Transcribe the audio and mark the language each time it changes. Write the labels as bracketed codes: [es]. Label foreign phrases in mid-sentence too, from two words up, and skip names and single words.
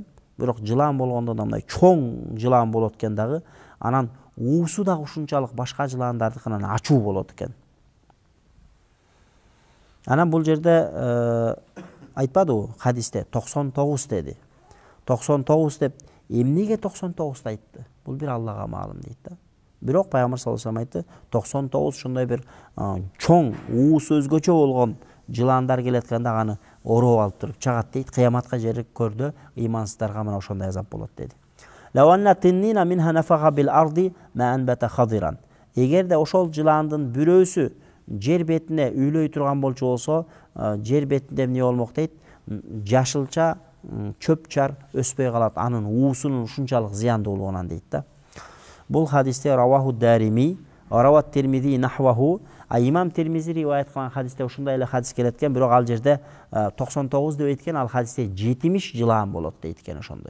[ky] Бирок жылаан болгондо мындай чоң жылаан болот экен дагы, анан уусу да ушунчалык башка жылаандардыкынан ачуу болот экен. Анан бул жерде айтпадыбы хадисте 99 деди. 99 деп эмнеге 99 айтты? Бул бир Аллага маалым дейт да. Бирок Пайгамбар [ar] صلى الله عليه وسلم [ky] айтты, 99 ушундай бир чоң уусу өзгөчө болгон жылаандар келет экен, аны ороп алып туруп чагат дейт. Кыяматка жери көрдө ыймансыздарга мына ошондой азап болот деди. [ar] ولو أن تنينا منها نفخ في الأرض ما أنبتت خضرا. [ky] Эгерде ошол жылаандын бирөөсү жер бетине үйлөй турган болчу болсо, жер бетинде эмне болмок дейт? Жашылча чөп чар өспөй калат, анын уусунун ушунчалык зыяндуулугунан дейт да. Бул хадисте [ar] رواه الدارمي, رواه الترمذي نحوه, [ky] имам Тирмизи риваят кылган хадисте ушундай эле хадис келет экен, бирок ал жерде 99 деп айткан, ал хадисте 70 жылаан болот дейт экен ошондой.